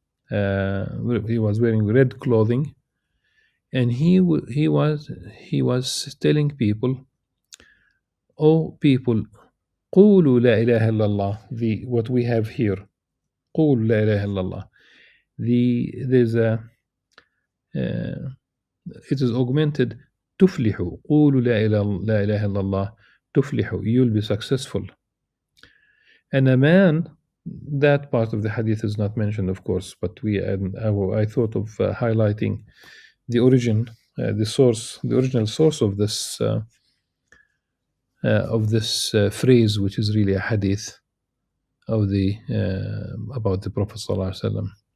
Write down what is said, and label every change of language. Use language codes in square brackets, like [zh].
[en] He was wearing red clothing, and he was telling people, "Oh people, قولوا لا إله إلا الله." The what we have here, قولوا لا إله إلا الله. There's a it is augmented تفلحوا. [ar] قولوا لا إله إلا الله تفلحوا. [en] You'll be successful. And a man, that part of the hadith is not mentioned, of course, but I thought of highlighting the origin, the original source of this phrase, which is really a hadith of the about the Prophet sallallahu alaihi wasallam.